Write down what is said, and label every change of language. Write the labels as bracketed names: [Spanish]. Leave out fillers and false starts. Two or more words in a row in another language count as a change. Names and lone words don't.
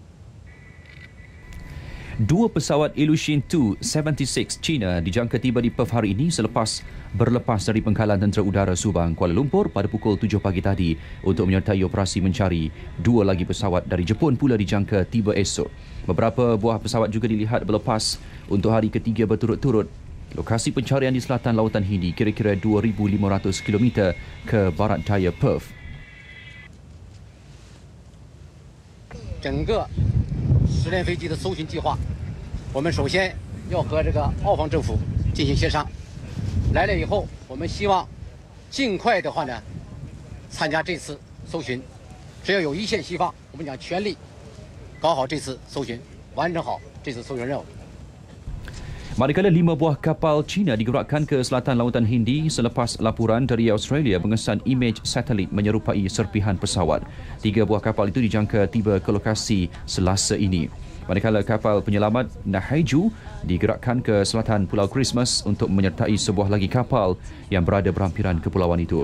[Malay] 2 pesawat Ilyushin Tu-76 China dijangka tiba di Perth hari ini selepas berlepas dari pangkalan Tentera Udara Subang, Kuala Lumpur pada pukul 7 pagi tadi untuk menyertai operasi mencari. 2 lagi pesawat dari Jepun pula dijangka tiba esok. Beberapa buah pesawat juga dilihat berlepas untuk hari ketiga berturut-turut. Lokasi pencarian di selatan Lautan Hindi kira-kira 2,500 km ke barat daya Perth. [Chinese] 整个实验飞机的搜寻计划，我们首先要和这个澳方政府进行协商。来了以后，我们希望尽快的话呢，参加这次搜寻。只要有一线希望，我们将全力搞好这次搜寻，完成好这次搜寻任务。 [Malay] Manakala 5 buah kapal China digerakkan ke selatan Lautan Hindi selepas laporan dari Australia mengesan imej satelit menyerupai serpihan pesawat. 3 buah kapal itu dijangka tiba ke lokasi Selasa ini. Manakala kapal penyelamat Nahaiju digerakkan ke selatan Pulau Christmas untuk menyertai sebuah lagi kapal yang berada berhampiran kepulauan itu.